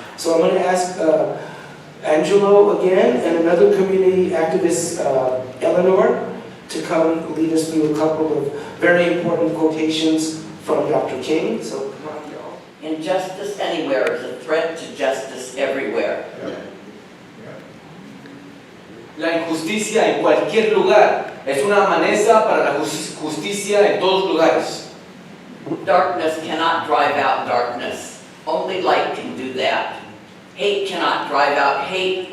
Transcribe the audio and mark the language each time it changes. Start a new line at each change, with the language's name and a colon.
English: So I'm going to ask Angelo again and another community activist, Eleanor, to come lead us through a couple of very important quotations from Dr. King. So come on, y'all. Injustice anywhere is a threat to justice everywhere.
Spanish: La injusticia en cualquier lugar es una amenaza para la justicia en todos lugares.
English: Darkness cannot drive out darkness. Only light can do that. Hate cannot drive out hate.